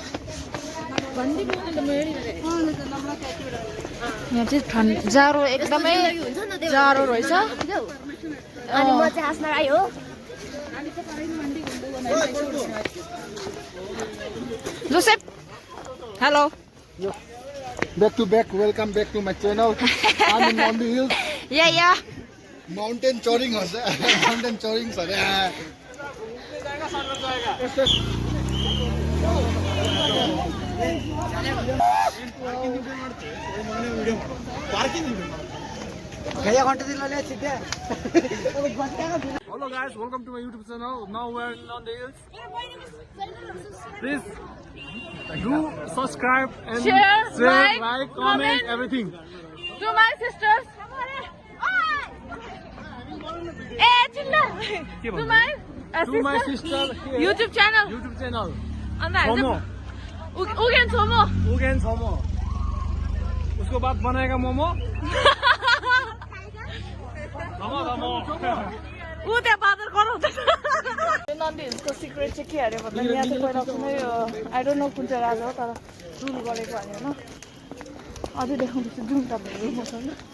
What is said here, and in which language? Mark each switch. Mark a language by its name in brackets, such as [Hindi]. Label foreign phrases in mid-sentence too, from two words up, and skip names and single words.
[Nepali] यहाँ चाहिँ जाडो एकदमै जाडो रहेछ जोसेफ हेलो [English] Back to back, welcome back to my channel. I'm in Nandi Hills. Yeah. Mountain touring [Nepali] हो [English] mountain touring [Nepali] छ रे [English] Hello guys, welcome to my YouTube channel. Now we're in Nandi Hills. Please do subscribe and share, like, comment, everything. To my sisters. To my sister here. YouTube channel. मोमो उगेन छोमो [Hindi] उसको बाद बनाएगा मोमो [Nepali] त्यहाँ बादर गराउँदैछ नन्दी हिल्सको सिक्रेट चाहिँ के अरे भन्दा यहाँ चाहिँ पहिला कुनै [English] I don't know [Nepali] कुन चाहिँ राजा हो तर रुल गरेको अरे होइन अझै देखाउँदैछु जुन तपाईँहरू मसँग